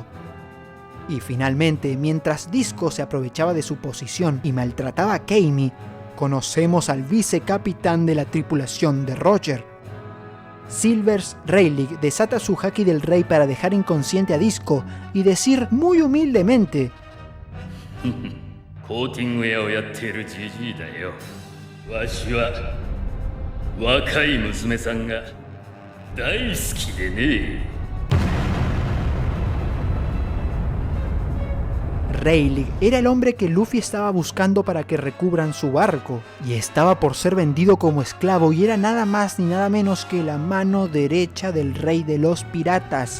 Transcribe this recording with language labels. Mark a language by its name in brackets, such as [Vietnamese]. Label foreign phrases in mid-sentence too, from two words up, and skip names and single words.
[Spanish] Y finalmente, mientras Disco se aprovechaba de su posición y maltrataba a Keimi, conocemos al vicecapitán de la tripulación de Roger. Silvers Rayleigh desata su haki del rey para dejar inconsciente a Disco y decir muy humildemente: [Japanese] コーティング屋をやっているジジイだよ。わしは若い娘さんが大好きでね。 [Spanish] Rayleigh era el hombre que Luffy estaba buscando para que recubran su barco, y estaba por ser vendido como esclavo y era nada más ni nada menos que la mano derecha del rey de los piratas.